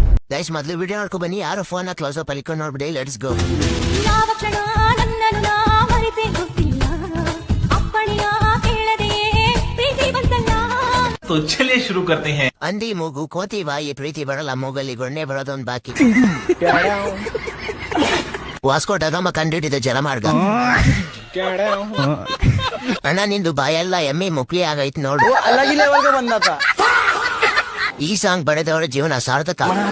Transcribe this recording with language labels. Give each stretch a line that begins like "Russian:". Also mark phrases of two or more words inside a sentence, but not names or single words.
Kannada: ಗೈಸ್ ಮೊದಲು ವಿಡಿಯೋ ನೋಡ್ಕೊ ಬನ್ನಿ. ಯಾರು
English: phone close up
Kannada: ಅಲ್ಲಿ ನೋಡ್ಬಿಡಿ.
English: let's go.
Kannada: ಯಾವ ಕ್ಷಣ ನನ್ನನ್ನು ನಾ ಮರೆತೇ ಗೊತ್ತಿಲ್ಲ, ಅಪ್ಪಣೆಯ ಕೇಳದೆಯೇ ಪ್ರೀತಿ ಬಂತಲ್ಲ.
Hindi: तो चलिए शुरू करते हैं.
Kannada: ಅಂದಿ ಮೂಗು ಕೋತಿ ಬಾಯಿ ಪ್ರೀತಿ ಬರಲ್ಲ, ಮೂಗಲ್ಲಿ ಗೊಣ್ಣೆ ಬರೋದೊಂದು ಬಾಕಿ. ವಾಸ್ಕೋ ಡಗಾಮ ಕಂಡಿಡಿದ ಜಲಮಾರ್ಗ. ಅಣ್ಣ ನಿಂದು ಬಾಯೆಲ್ಲ ಎಮ್ಮೆ ಮುಕ್ಲಿ ಆಗೈತ್ ನೋಡು. ಅಲ್ಲಾಗಿ ಲೆವೆಲ್ಗೆ ಬಂದಾತ. ಈ ಸಾಂಗ್ ಬರೆದವರ ಜೀವನ ಸಾರ್ಥಕ.